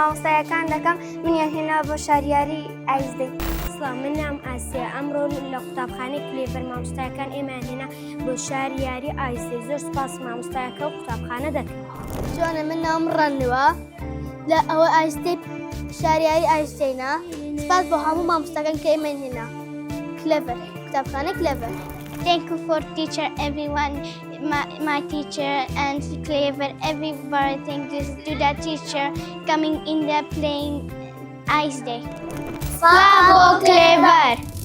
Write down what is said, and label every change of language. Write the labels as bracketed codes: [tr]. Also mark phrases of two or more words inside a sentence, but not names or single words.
[ckb] مامۆستایەکان دەکەم منیان هێنا بۆ شاریاری ئایزدەی من نام ئاسیا ئەمڕۆ لە قوتابخانەی کلێڤەر مامۆستایەکان ئێمان هێنا بۆ شاریاری ئایزدەی زۆر سوپاس مامۆستایەکە و قوتابخانە دەکەم جوانە من ناوم ڕەنوە لە ئەوە ئایزدەی شاریاری ئایزدەینا سپاس بۆ هەموو مامۆستاکان کە ئێمان هێنا کلێڤەر قوتابخانە کلێڤەر [en] Thank you for teacher, everyone, my teacher and Clever, everybody. Thank you to the teacher coming in the playing Ice Day. Bravo, Clever!